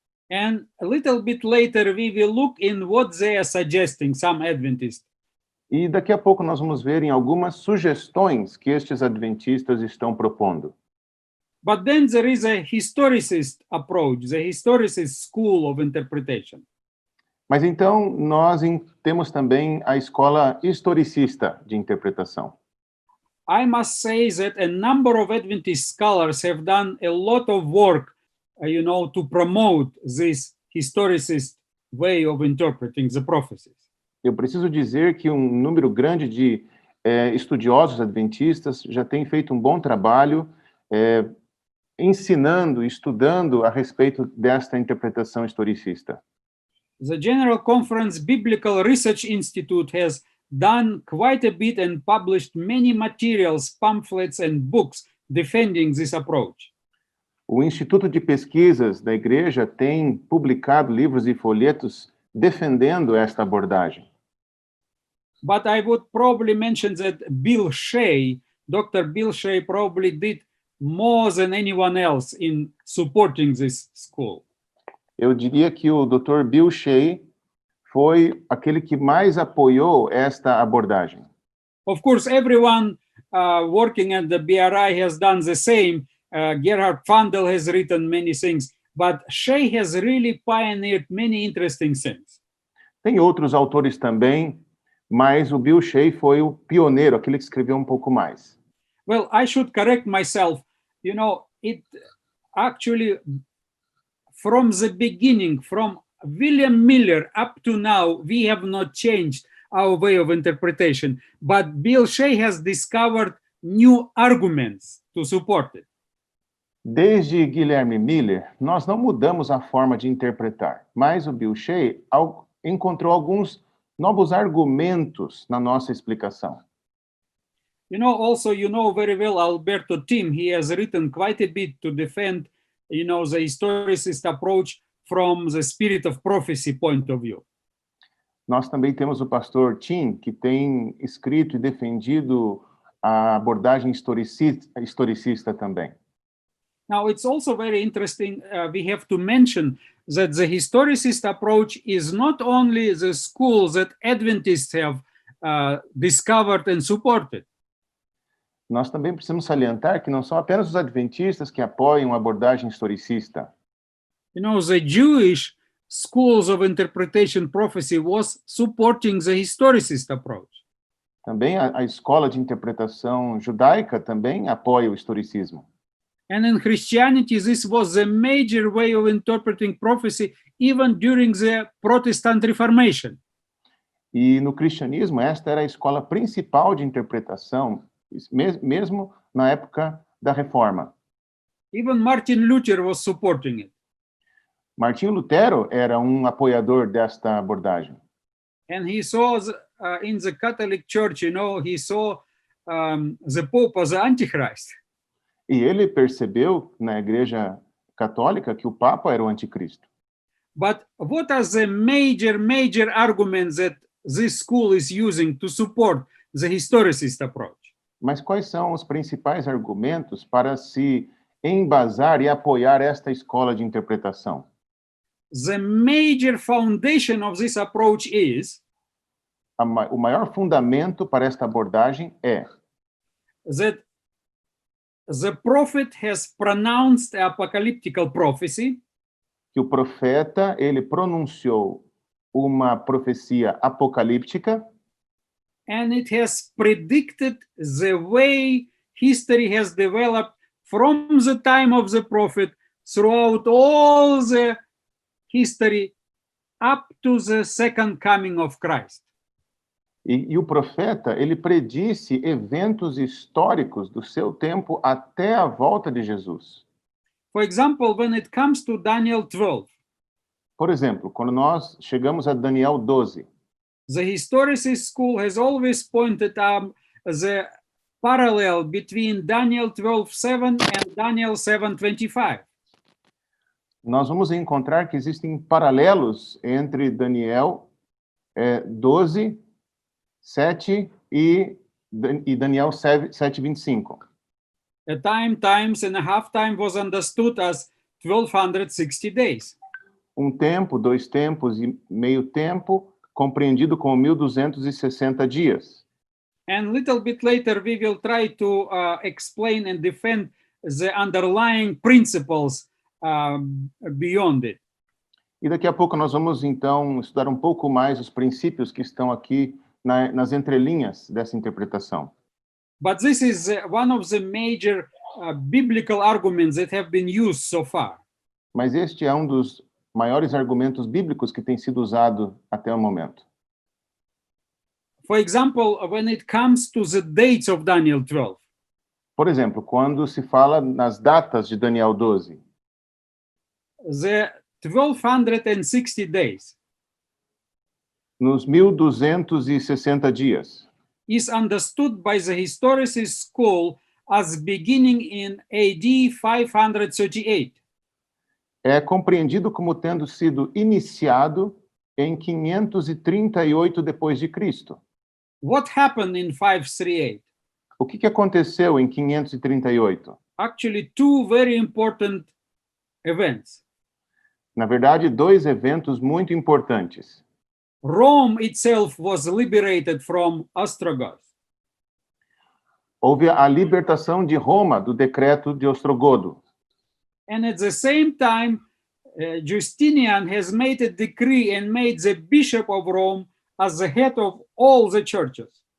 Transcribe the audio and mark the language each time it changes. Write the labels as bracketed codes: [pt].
[en] And a little bit later, we will look in what they are suggesting, some Adventists. [pt] E daqui a pouco nós vamos ver em algumas sugestões que estes adventistas estão propondo. [en] But then there is a historicist approach, the historicist school of interpretation. [pt] Mas então nós temos também a escola historicista de interpretação. [en] I must say that a number of Adventist scholars have done a lot of work, to promote this historicist way of interpreting the prophecies. [pt] Eu preciso dizer que um número grande de estudiosos adventistas já tem feito um bom trabalho ensinando, estudando a respeito desta interpretação historicista. [en] The General Conference Biblical Research Institute has done quite a bit and published many materials, pamphlets, and books defending this approach. [pt] O Instituto de Pesquisas da Igreja tem publicado livros e folhetos defendendo esta abordagem. [en] But I would probably mention that Bill Shea, Dr. Bill Shea, probably did more than anyone else in supporting this school. [pt] Eu diria que o Dr. Bill Shea foi aquele que mais apoiou esta abordagem. [en] Of course, everyone working at the BRI has done the same. Gerhard Vandel has written many things, but Shea has really pioneered many interesting things. [pt] Tem outros autores também, mas o Bill Shea foi o pioneiro, aquele que escreveu um pouco mais. [en] Well, I should correct myself. You know, it actually, from the beginning, from William Miller up to now, we have not changed our way of interpretation, but Bill Shea has discovered new arguments to support it. [pt] Desde Guilherme Miller, nós não mudamos a forma de interpretar, mas o Bill Shea encontrou alguns novos argumentos na nossa explicação. [en] You know, also, you know very well Alberto Tim. He has written quite a bit to defend, you know, the historicist approach from the spirit of prophecy point of view. [pt] Nós também temos o pastor Tim, que tem escrito e defendido a abordagem historicista também. [en] Now, it's also very interesting, we have to mention that the historicist approach is not only the school that Adventists have discovered and supported. [pt] Nós também precisamos salientar que não são apenas os adventistas que apoiam a abordagem historicista. [en] You know, the Jewish schools of interpretation prophecy was supporting the historicist approach. [pt] Também a escola de interpretação judaica também apoia o historicismo. [en] And in Christianity, this was the major way of interpreting prophecy even during the Protestant Reformation. [pt] E no cristianismo, esta era a escola principal de interpretação, mesmo na época da Reforma. [en] Even Martin Luther was supporting it. [pt] Martinho Lutero era apoiador desta abordagem. [en] And he saw in the Catholic Church, you know, he saw the Pope as the Antichrist. [pt] E ele percebeu na Igreja Católica que o Papa era o anticristo. [en] But what are the major arguments that this school is using to support the historicist approach? [pt] Mas quais são os principais argumentos para se embasar e apoiar esta escola de interpretação? [en] The major foundation of this approach is [pt] o maior fundamento para esta abordagem é [en] that the prophet has pronounced apocalyptical prophecy, [pt] que o profeta ele pronunciou uma profecia apocalíptica [en] and it has predicted the way history has developed from the time of the prophet throughout all the history up to the second coming of Christ. [pt] E o profeta, ele predisse eventos históricos do seu tempo até a volta de Jesus. [en] For example, when it comes to Daniel 12, [pt] Por exemplo, quando nós chegamos a Daniel 12, [en] the historicist school has always pointed out the parallel between Daniel 12:7 and Daniel 7:25. [pt] nós vamos encontrar que existem paralelos entre Daniel 12, 7 e Daniel 7:25. [en] A times and a half time was understood as 1260 days. [pt] Tempo, 2 tempos e meio tempo, compreendido como 1260 dias. [en] And little bit later, we will try to explain and defend the underlying principles beyond it. [pt] E daqui a pouco nós vamos, então, estudar um pouco mais os princípios que estão aqui nas entrelinhas dessa interpretação. [en] But this is one of the major biblical arguments that have been used so far. [pt] Mas este é dos maiores argumentos bíblicos que tem sido usado até o momento. [en] For example, when it comes to the dates of Daniel 12, [pt] Por exemplo, quando se fala nas datas de Daniel 12, [en] the 1260 days [pt] nos 1260 dias. [en] is understood by the historicist school as beginning in AD 538. [pt] É compreendido como tendo sido iniciado em 538 depois de Cristo. [en] What happened in 538? [pt] O que aconteceu em 538? [en] Actually, two very important events. [pt] Na verdade, dois eventos muito importantes. [en] Rome itself was liberated from Ostrogoth. [pt] Houve a libertação de Roma do decreto de Ostrogodo. [en] And at the same time, Justinian has made a decree and made the Bishop of Rome as the head of all the churches.